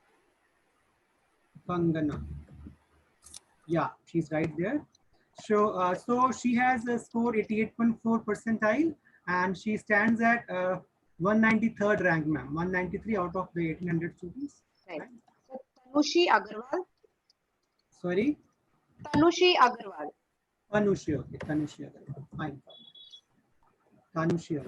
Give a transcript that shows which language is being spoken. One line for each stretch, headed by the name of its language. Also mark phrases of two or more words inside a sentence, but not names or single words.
English: Kangana. Yeah, she's right there. So, so she has scored 88.4 percentile and she stands at 193rd rank, ma'am. 193 out of the 1800 students. Right. So Tanushi Agarwal. Sorry? Tanushi Agarwal. Tanushi, okay. Tanushi Agarwal. Fine. Tanushi Agarwal.